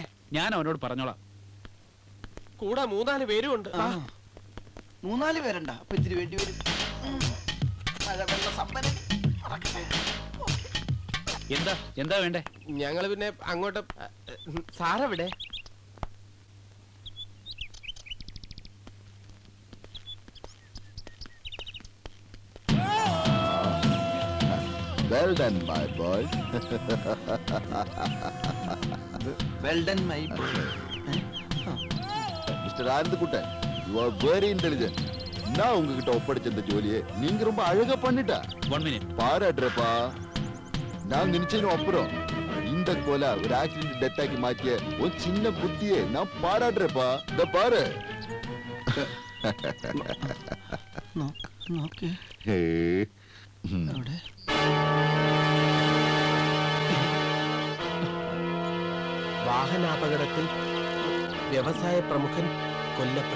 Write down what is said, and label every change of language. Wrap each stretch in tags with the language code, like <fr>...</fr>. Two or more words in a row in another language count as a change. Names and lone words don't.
<ml>ഞാൻ അവനോട് പറഞ്ഞോളാം. കൂടെ 3-4 പേരും ഉണ്ട്. 3-4 പേരുണ്ടാ? അപ്പൊ ഇത്തിരി വേണ്ടി വരും. മഴവെള്ള സമ്പന്നൻ. എന്താ വേണ്ടേ? ഞങ്ങള് പിന്നെ അങ്ങോട്ട്. സാറെവിടെ?</ml> <en>Well done, my boy. Well done, my boy. Mr. Anand Kuttan, you are very intelligent.</en> <ta>நான் உங்ககிட்ட ஒப்படைச்ச இந்த ஜோலியை நீங்க ரொம்ப அழகா பண்ணிட்டா.</ta> <en>1 minute.</en> <ta>பாராட்டுறப்பா. நான் நினைச்சேன் அப்புறம் இந்த கொலை ஒரு</ta> <en>accident death</en> <ta>ஆக்கி மாத்திய ஒரு சின்ன புத்தியே நான் பாராட்டுறப்பா. இந்த பாரு.</ta> <ml>നോക്ക്. ഹേ. അവിടെ വാഹനാപകടത്തിൽ വ്യവസായ പ്രമുഖൻ കൊല്ലപ്പെട്ടു.</ml>